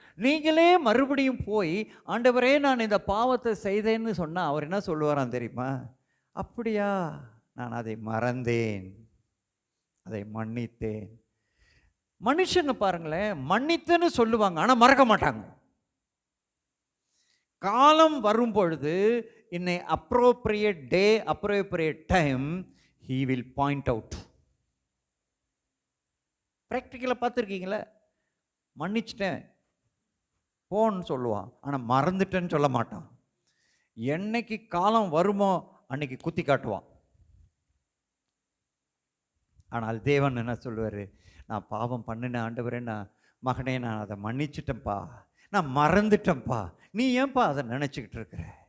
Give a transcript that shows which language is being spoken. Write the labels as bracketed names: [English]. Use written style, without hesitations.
[Tamil] நீங்களே மறுபடியும் போய் ஆண்டவரே நான் இந்த பாவத்தை செய்தேன்னு சொன்னால் அவர் என்ன சொல்லுவாராம் தெரியுமா? அப்படியா, நான் அதை மறந்தேன், அதை மன்னித்தேன். மனுஷங்க பாருங்களேன், மன்னித்தேன்னு சொல்லுவாங்க, ஆனால் மறக்க மாட்டாங்க. காலம் வரும் பொழுது [English] in an appropriate day, appropriate time, he will point out. [Tamil] ப்ராக்டிக்கலாக பார்த்துருக்கீங்களா? மன்னிச்சிட்டேன் போன்னு சொல்லுவான், ஆனால் மறந்துட்டேன்னு சொல்ல மாட்டான். என்னைக்கு காலம் வருமோ அன்னைக்கு குத்தி காட்டுவான். ஆனால் தேவன் என்ன சொல்லுவார், நான் பாவம் பண்ணினேன் ஆண்டவரே, நான் மகனே நான் அதை மன்னிச்சிட்டேன்ப்பா, நான் மறந்துட்டேன்ப்பா, நீ ஏன்பா அதை நினச்சிக்கிட்டு இருக்கிற?